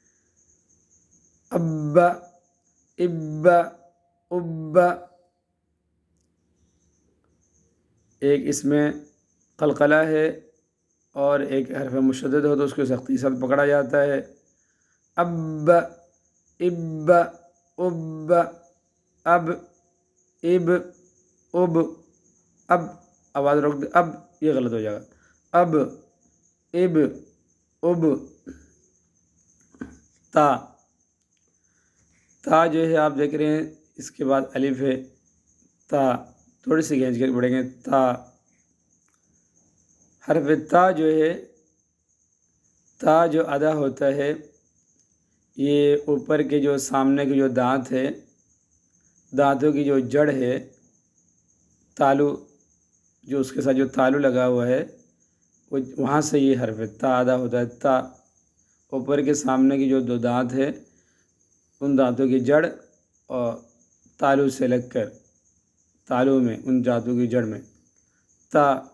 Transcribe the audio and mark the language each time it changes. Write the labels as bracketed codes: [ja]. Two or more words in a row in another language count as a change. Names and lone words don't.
[ur] اب اب اب ایک اس میں قلقلہ ہے اور ایک حرف مشدد ہو تو اس کو سختی سے پکڑا جاتا ہے اب اب اب اب اب اب اب آواز روک دے اب یہ غلط ہو جائے گا اب اب اب تا تا جو ہے آپ دیکھ رہے ہیں اس کے بعد الف ہے تا تھوڑی سی کھینچ کر پڑھیں گے تا حرف تا جو ہے تا جو ادا ہوتا ہے یہ اوپر کے جو سامنے کے جو دانت ہے دانتوں کی جو جڑ ہے تالو جو اس کے ساتھ جو تالو لگا ہوا ہے وہاں سے یہ حرف تا ادا ہوتا ہے تا اوپر کے سامنے کی جو 2 دانت ہے ان دانتوں کی جڑ اور تالو سے لگ کر تالو میں ان دانتوں کی جڑ میں تا